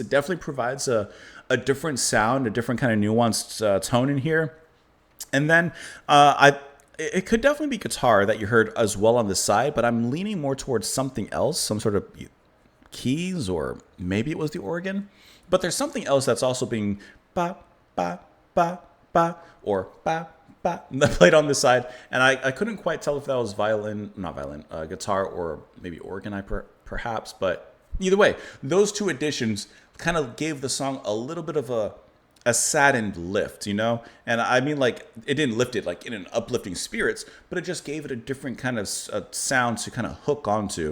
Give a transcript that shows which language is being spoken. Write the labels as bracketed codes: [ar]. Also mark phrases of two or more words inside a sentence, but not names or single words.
[en] It definitely provides a different sound, a different kind of nuanced tone in here. And then it could definitely be guitar that you heard as well on the side, but I'm leaning more towards something else, some sort of keys, or maybe it was the organ. But there's something else that's also being ba, ba, ba, ba, or ba, ba, played on the side. And I couldn't quite tell if that was guitar, or maybe organ, perhaps. But either way, those two additions kind of gave the song a little bit of a saddened lift, And I mean, like, it didn't lift it like in an uplifting spirits, but it just gave it a different kind of sound to kind of hook onto.